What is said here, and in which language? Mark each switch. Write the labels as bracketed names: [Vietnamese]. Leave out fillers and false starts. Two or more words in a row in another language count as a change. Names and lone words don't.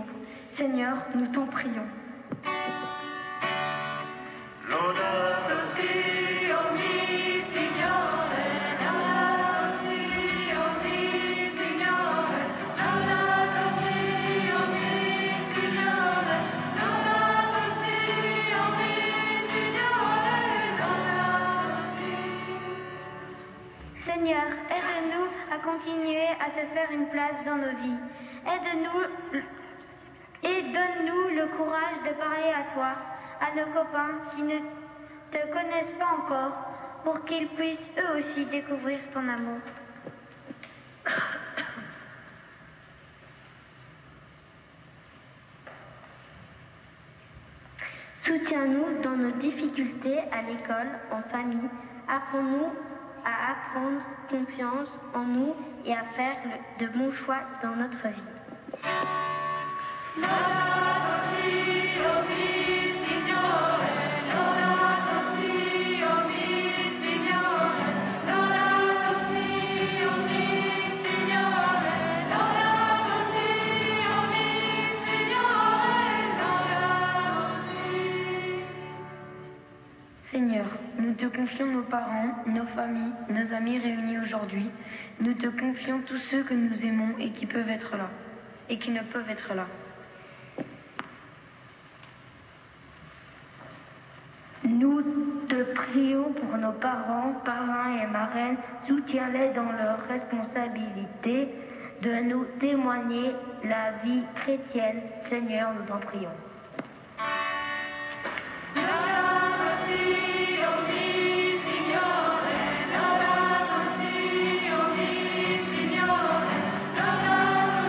[French] Seigneur, nous t'en prions. [Italian] Laudato si, o mi Signore, laudato si, o mi Signore, laudato si, o mi Signore, laudato si, o mi Signore, laudato si. [French] Seigneur, aide-nous à continuer à te faire une place dans nos vies. Aide-nous et donne-nous le courage de parler à toi, à nos copains qui ne te connaissent pas encore, pour qu'ils puissent eux aussi découvrir ton amour. Soutiens-nous dans nos difficultés à l'école, en famille. Apprends-nous à apprendre confiance en nous et à faire de bons choix dans notre vie. [Italian] Laudato si, o mi Signore, laudato si, o mi Signore, laudato si, o mi Signore, laudato si, o mi Signore, laudato si. [French] Seigneur, nous te confions nos parents, nos familles, nos amis réunis aujourd'hui. Nous te confions tous ceux que nous aimons et qui peuvent être là, et qui ne peuvent être là. Nous te prions pour nos parents, parrains et marraines. Soutiens-les dans leur responsabilité de nous témoigner la vie chrétienne. Seigneur, nous t'en prions. [Italian] Laudato si, o mi Signore, laudato si, o mi Signore, laudato